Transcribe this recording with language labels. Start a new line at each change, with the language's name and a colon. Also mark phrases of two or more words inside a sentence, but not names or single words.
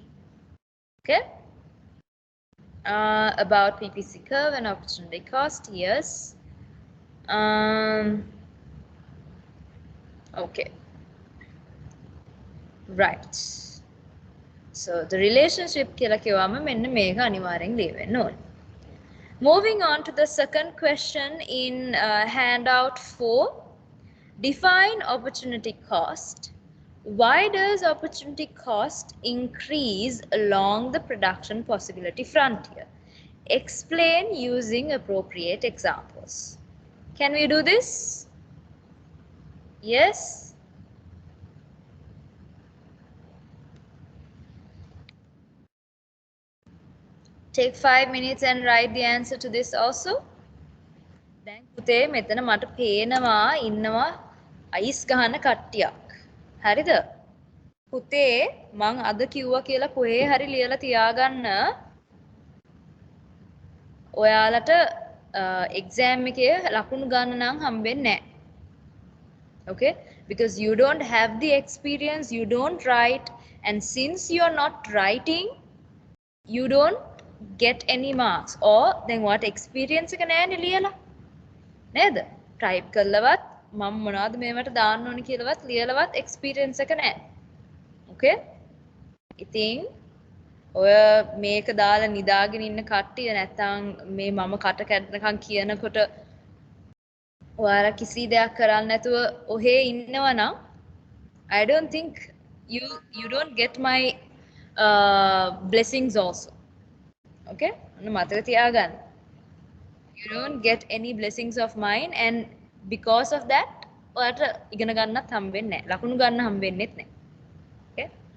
English: Okay, about PPC curve and opportunity cost. Yes. Okay. Right. So the relationship
Sinhala: කියලා කිව්වම මෙන්න මේක අනිවාර්යෙන් ලියවෙන්න ඕනේ.
English: Moving on to the second question in handout 4. Define opportunity cost. Why does opportunity cost increase along the production possibility frontier? Explain using appropriate examples. Can we do this? Yes? Take 5 minutes and write the answer to this also.
Sinhala: දැන් පුතේ මෙතන මට පේනවා ඉන්නවා අයිස් ගහන කට්ටියක්. හරිද? පුතේ මං අද කිව්වා කියලා කොහේ හරි ලියලා තියාගන්න. ඔයාලට exam එකේ ලකුණු ගන්න නම් හම්බෙන්නේ නැහැ.
English: Okay? Because you don't have the experience, you don't write, and since you're not writing, you don't get any marks. Or then what experience
Sinhala: එක නැහැ නේ ලියලා. නේද? type කරලවත් මම මොනවද මේවට දාන්න ඕනි කියලාවත් ලියලවත් experience එක නැහැ. Okay? ඉතින් ඔය මේක දාලා නිදාගෙන ඉන්න කට්ටිය නැත්තම් මේ මම කට කැඩනකම් කියනකොට ඔයාලා කිසි දෙයක් කරන්නේ නැතුව ඔහේ ඉන්නවනම්
English: I don't think you don't get my blessings also.
Sinhala: Okay? ඔන්න මතක තියාගන්න.
English: You don't get any blessings of mine, and because of that
Sinhala: ඔයාලට ඉගෙන ගන්නත් හම්බෙන්නේ නැහැ. ලකුණු ගන්න හම්බෙන්නේත් නැහැ. Okay?